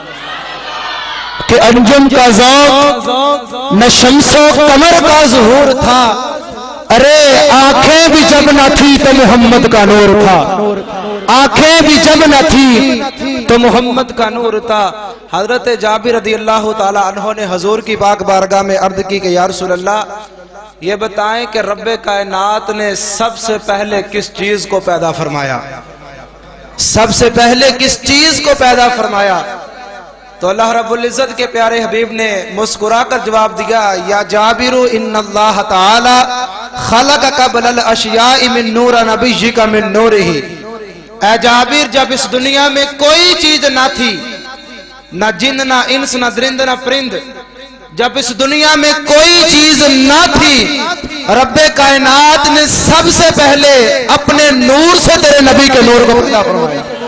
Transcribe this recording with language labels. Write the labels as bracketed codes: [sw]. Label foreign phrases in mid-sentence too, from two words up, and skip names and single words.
[ur] کہ انجم کا ذوق نہ شمس و قمر کا ظہور تھا ارے آنکھیں بھی جب نہ تھی تو محمد کا نور تھا آنکھیں بھی جب نہ تھی تو محمد کا نور تھا حضرت جابر [ar] رضی اللہ تعالی عنہ [ur] نے حضور کی پاک بارگاہ میں عرض کی کہ [ar] یا رسول اللہ [ur] یہ بتائیں کہ رب کائنات نے سب سے پہلے کس چیز کو پیدا فرمایا سب سے پہلے کس چیز کو پیدا فرمایا تو اللہ رب العزت کے پیارے حبیب نے مسکرا کر جواب دیا [ar] یا جابر ان اللہ تعالی خلق قبل الاشیاء من نور نبیک من نورہ [ur] اے جابر جب اس دنیا میں کوئی چیز نہ تھی نہ جن نہ انس نہ درند نہ پرند جب اس دنیا میں کوئی چیز نہ تھی رب کائنات نے سب سے پہلے اپنے نور سے تیرے نبی کے نور کو پیدا فرمایا